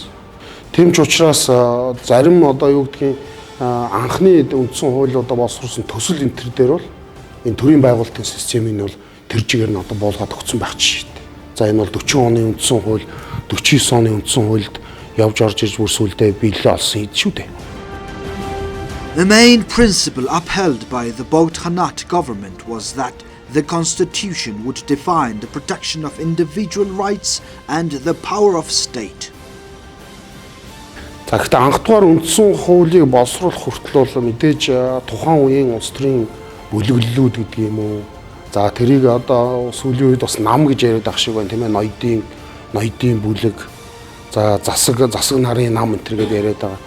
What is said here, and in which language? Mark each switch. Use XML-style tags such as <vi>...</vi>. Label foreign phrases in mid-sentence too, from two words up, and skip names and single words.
<mn>Тэм ч учраас зарим одоо юу гэдгийг анхны үндсэн хууль одоо боловсруулсан төсөл энэ төр дээр бол энэ төрийн байгуулалтын системийг нь бол тэр чигээр нь одоо буулгаад өгсөн байх жишээ. За энэ бол 40 оны үндсэн хууль, 49 оны үндсэн хуульд явж орж ирж бүр сүлдээ биелэл олсон шүү дээ.</mn> <en>The main principle upheld by the Bogd-Khanate government was that the constitution would define the protection of individual rights and the power of state.</en> <mn>За гэхдээ анх дугаар үндсэн хуулийг боловсруулах хүртэл бол мэдээж тухайн үеийн улс төрийн бүлэглэлүүд гэдэг юм уу. За тэрийг одоо сүүлийн үед бас нам гэж яриад ах шиг байна тийм ээ, ноёдын бүлэг. За засаг нарын нам энэ төр гэдээ яриад байгаа.</mn>